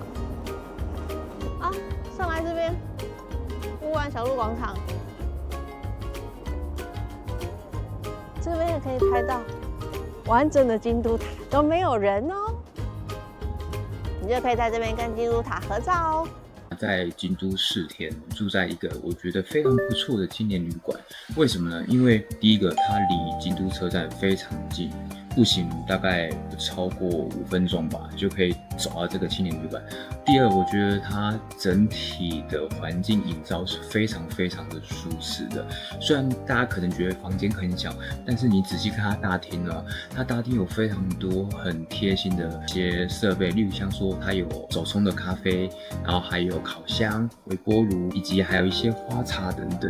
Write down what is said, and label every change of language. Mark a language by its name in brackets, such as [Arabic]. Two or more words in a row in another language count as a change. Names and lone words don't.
[Chinese] 啊，上來這邊，烏丸小路廣場，這邊也可以拍到完整的京都塔，都沒有人哦，你就可以在這邊跟京都塔合照哦。在京都4天，住在一個我覺得非常不錯的青年旅館。為什麼呢？因為第一個，它離京都車站非常近，步行大概不超過5分鐘吧，就可以走到這個青年旅館。第二，我覺得它整體的環境營造是非常非常的舒適的。雖然大家可能覺得房間很小，但是你仔細看它大廳啊，它大廳有非常多很貼心的一些設備，例如像說它有手冲的咖啡，然後還有烤箱、微波爐，以及還有一些花茶等等。